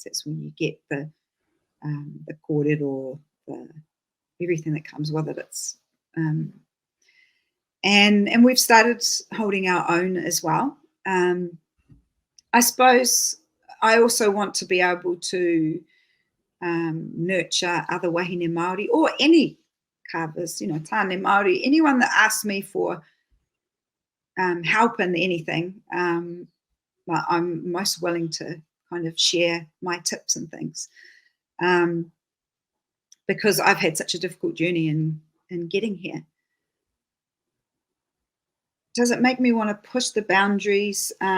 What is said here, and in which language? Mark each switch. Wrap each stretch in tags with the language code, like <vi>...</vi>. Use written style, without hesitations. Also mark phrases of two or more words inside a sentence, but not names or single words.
<en>That's when you get the korero, everything that comes with it. It's and we've started holding our own as well. I suppose I also want to be able to nurture other</en> <mi>wahine Māori,</mi> <en>or any carvers,</en> <mi>tāne Māori,</mi> <en>anyone that asks me for help in anything. I'm most willing to kind of share my tips and things. because I've had such a difficult journey in getting here. Does it make me want to push the boundaries?</en>